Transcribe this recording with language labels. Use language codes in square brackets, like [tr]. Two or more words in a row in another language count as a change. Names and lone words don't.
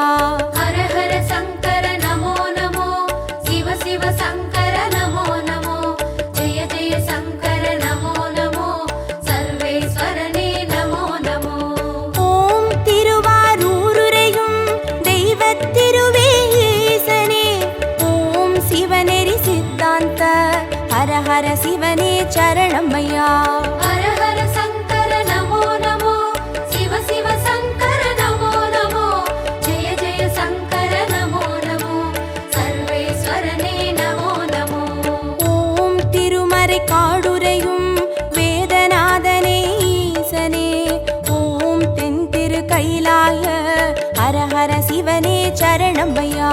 [sa] हर हर शंकर नमो नमो शिव शिव शंकर नमो नमो जय जय शंकर नमो नमो सर्वेश्वरने नमो नमो [ta] ஓம் திருவாரூருரையும் தெய்வத் திருவே ஈசனே ஓம் சிவநெறி சித்தாந்த ஹரஹர சிவனே சரணமையா [sa] हर हर शंकर नमो नमो शिव शिव शंकर नमो नमो जय जय शंकर नमो नमो सर्वेश्वरने नमो नमो [ta] ஓம் திருமறை காடுரையும் வேதநாதனே ஈசனே ஓம் தென் திரு கைலாய ஹரஹர சிவனே சரணமையா